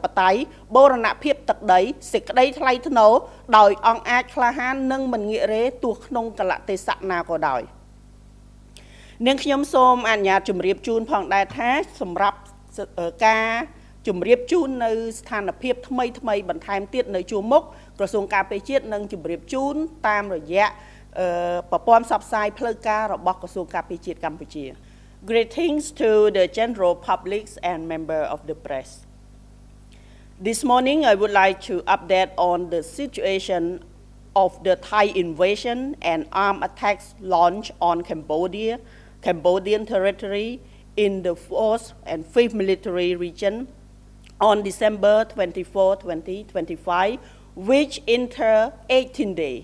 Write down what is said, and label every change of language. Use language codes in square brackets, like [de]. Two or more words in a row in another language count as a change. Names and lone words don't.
[km] តេយ្យបូរណភាពទឹកដីសេចក្តីថ្លៃថ្នូរដោយអង្អាចក្លាហាននិងមិនងាករេទោះក្នុងកលៈទេសៈណាក៏ដោយនាងខ្ញុំសូមអនុញ្ញាតជម្រាបជូនផងដែរថាសម្រាប់ការជម្រាបជូននៅស្ថានភាពថ្មីបន្ថែមទៀតនៅជួរមុខក្រសួងការពារជាតិនឹងជម្រាបជូនតាមរយៈប្រព័ន្ធផ្សព្វផ្សាយផ្លូវការរបស់ក្រសួងការពារជាតិកម្ពុជា [en] Greetings to the general public and member of the press. This morning I would like to update on the situation of the Thai invasion and armed attacks launched on Cambodian territory in the 4th and 5th Military Region on December 24, 2025, which enter 18 days.